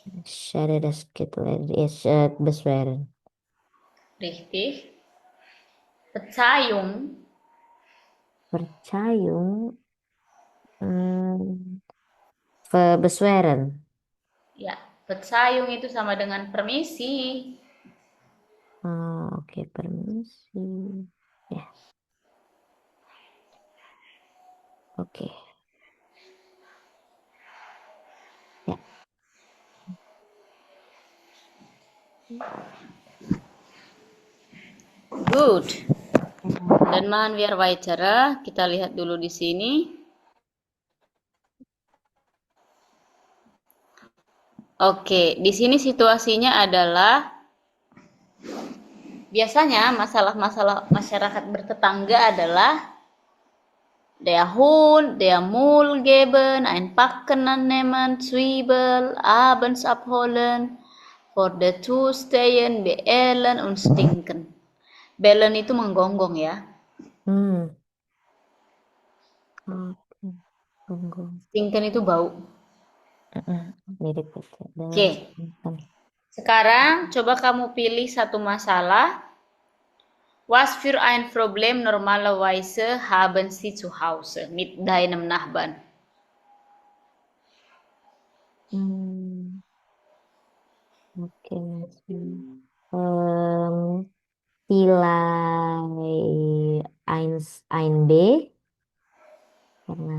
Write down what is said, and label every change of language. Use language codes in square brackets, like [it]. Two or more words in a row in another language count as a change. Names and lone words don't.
[de] Schade, das geht leider. Beschweren. Richtig. Verzeihung. Verzeihung. Beschweren. [id] Ya, Verzeihung itu sama dengan permisi. Oke, permisi. Ya, oke. Ya. [en] Good. [de] Dan machen wir weiter. [id] Kita lihat dulu di sini. Oke, di sini situasinya adalah biasanya masalah-masalah masyarakat bertetangga adalah [de] der Hund, der Mul geben, ein Packen annehmen, Zwiebel, abends abholen, vor der Tür stehen, beellen und stinken. [id] Bellen itu menggonggong ya. Hmm. Oke. Tunggu. Stinken itu bau. Mirip itu. Oke. Sekarang coba kamu pilih satu masalah. [de] Was für ein Problem normalerweise haben Sie zu Hause mit deinem Nachbarn? Oke, Vielleicht ein B karena